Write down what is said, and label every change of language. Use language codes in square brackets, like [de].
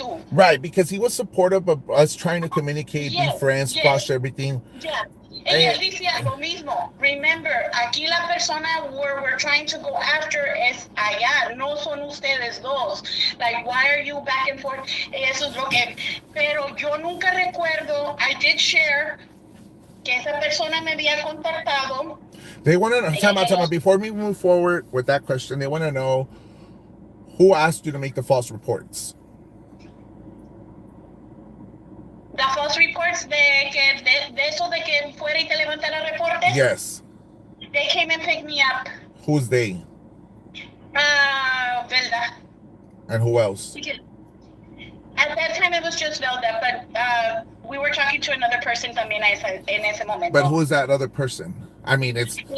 [en] Right, because he was supportive of us trying to communicate, be friends, squash everything. Yeah. [es] Él decía lo mismo. [en] Remember, [es] aquí la persona [en] we're trying to go after [es] es allá, no son ustedes dos. [en] Like, why are you back and forth? [es] Eso es lo que. Pero yo nunca recuerdo, [en] I did share [es] que esa persona me había contactado. [en] They want to know, time out. Before we move forward with that question, they want to know who asked you to make the false reports. The false reports [es] de eso de que fuera y te levantara reportes? [en] Yes. They came and picked me up. Who's they? Velda. And who else? At that time it was just Velda, but we were talking to another person [es] también en ese momento. [en] But who is that other person? I mean, it's...